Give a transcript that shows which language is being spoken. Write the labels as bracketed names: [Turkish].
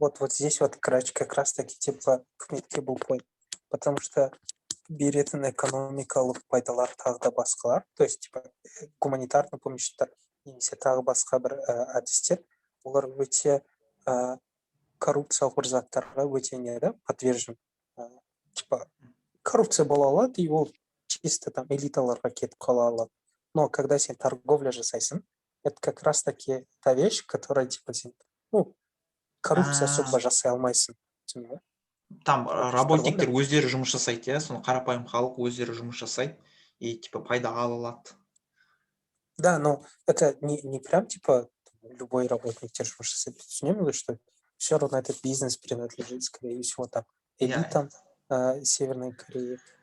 [Russian] Здесь как раз таки типа [Kazakh] үкіметке бұл point. Потому что беретін экономикалық пайдалар тағы да басқалар, то есть типа гуманитарный помощьтар немесе тағы басқа бір әдістер, олар өте коррупциялық бір заттарға өте подвержен. Типа коррупция бола алады, и ол чисто там элиталарға кетіп қала алады. [Russian] Но когда сен торговля жасайсың, это как раз таки та вещь, которая типа сен, коррупция особо [Kazakh] жасай алмайсың. Там работниктер өздері жұмыс жасайды, соны қарапайым халық өздері жұмыс жасайды и типа пайда ала алады. [Russian] Да, но это не прям типа любой работник [Kazakh] жұмыс жасайды. Түсінемін, [Russian] что все равно этот бизнес принадлежит, скорее всего, там элитам Северной Кореи.